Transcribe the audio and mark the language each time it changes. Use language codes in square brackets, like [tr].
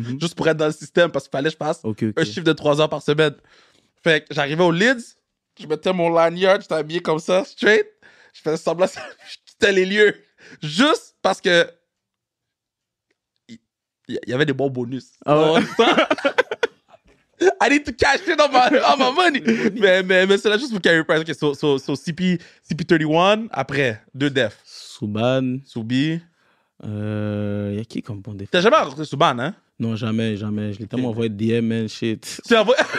[fr] Juste pour être dans le système, parce qu'il fallait que je fasse un chiffre de 3 heures par semaine. Fait que j'arrivais au Lids, je mettais mon lanyard, j'étais habillé comme ça, straight. Je faisais semblant que je quittais les lieux. Juste parce que il y avait des bons bonus. Ah ouais. [en] I need to cash in on my money. [fr] mais c'est là juste pour Carey Price. OK, so CP31, après, 2 def. Subban. Soubi. Il y a qui comme bon défenseur? T'as jamais rencontré Subban, hein? Non, jamais. Je l'ai tellement envoyé de DM, man, shit. Tu envoies...